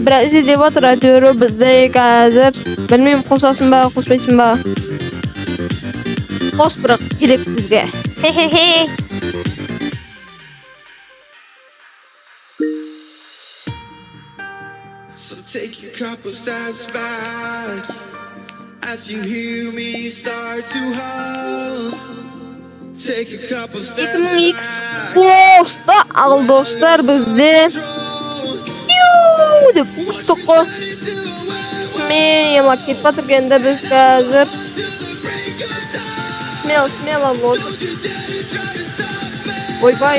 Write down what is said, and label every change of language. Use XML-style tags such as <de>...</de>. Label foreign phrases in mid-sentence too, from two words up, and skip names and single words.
<kk>Біраз деп отыр әйтеуір бізде қазір. Білмеймін қосасың ба, қоспайсың ба? Қос бірақ керек бізге.</kk> <en>So take a couple steps back as you hear me start to hum. Take a couple steps back.</en> <kk>2000x қосты ал достар бізде. Деп ұқтық қой. Смело кетіп жатыр енді біз қазір.</kk> <ru>Смело вот. Ойбай.</ru>